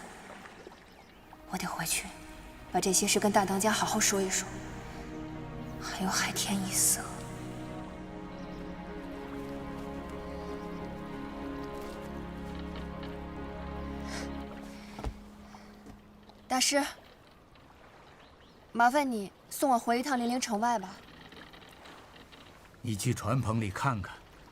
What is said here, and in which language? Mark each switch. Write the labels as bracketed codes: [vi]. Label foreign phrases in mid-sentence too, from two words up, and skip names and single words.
[zh] 我得回去，把這些事跟大當家好好說一說。還有海天一色。大師，麻煩你送我回一趟零陵城外吧。你去船棚裡看看。